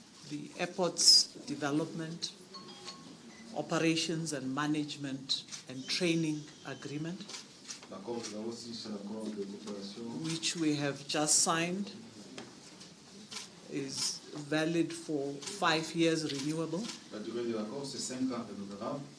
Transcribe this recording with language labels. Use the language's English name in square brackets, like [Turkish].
[English] The airport's development, operations and management and training agreement, [French] L'accord de la aussi, c'est l'accord de coopération. [English] which we have just signed, is valid for 5 years renewable. [French] La durée de l'accord, c'est 5 ans renouvelable.